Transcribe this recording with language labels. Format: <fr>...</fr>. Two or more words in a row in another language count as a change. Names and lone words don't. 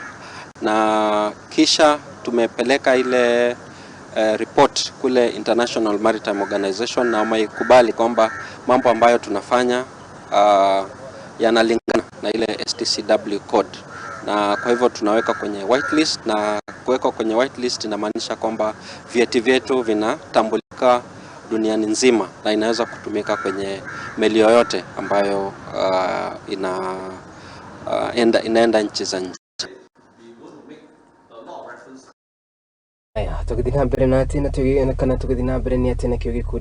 <sw>na kisha tumepeleka ile report kule International Maritime Organization na wameikubali kwamba mambo ambayo tunafanya yanalingana na ile</sw> <en>STCW code,</en> <sw>na kwa hivyo tunaweka kwenye whitelist, na kuweka kwenye whitelist inamaanisha kwamba vyeti vyetu vinatambulika duniani nzima na inaweza kutumika kwenye meli yoyote ambayo inaenda nchi za nje. Aya,</sw> <mer>tukithina mbere na tena tugithina mbere ni atena kio gikundi</mer>